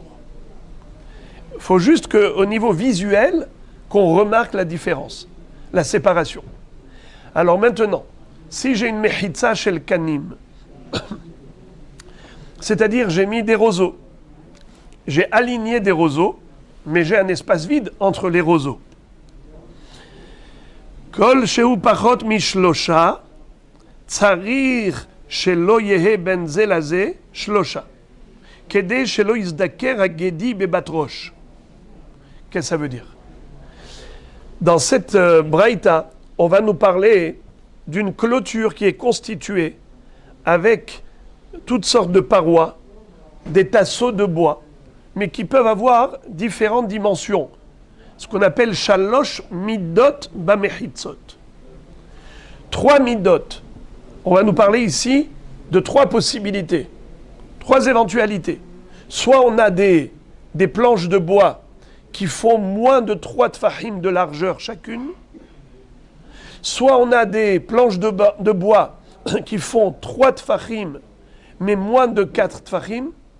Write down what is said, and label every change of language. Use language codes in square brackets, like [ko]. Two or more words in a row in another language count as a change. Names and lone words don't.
[fr] Il faut juste qu'au niveau visuel, qu'on remarque la différence, la séparation. Alors maintenant, si j'ai une mechitza chez le kanim, c'est-à-dire j'ai mis des roseaux, j'ai aligné des roseaux, mais j'ai un espace vide entre les roseaux. [he] כל שהוא פחות משלושה, צריך שלא יהא בין זה לזה שלושה, כדי שלא יזדקר הגדי בבת ראש. [fr] Qu'est-ce que ça veut dire? Dans cette braïta, on va nous parler d'une clôture qui est constituée avec toutes sortes de parois, des tasseaux de bois, mais qui peuvent avoir différentes dimensions. Ce qu'on appelle [he] שלוש מידות במחיצות. [fr] 3 midot. On va nous parler ici de 3 possibilités, 3 éventualités. Soit on a des planches de bois qui font moins de 3 tfahim de largeur chacune, soit on a des planches de bois qui font 3 tfahim, mais moins de 4 tfahim.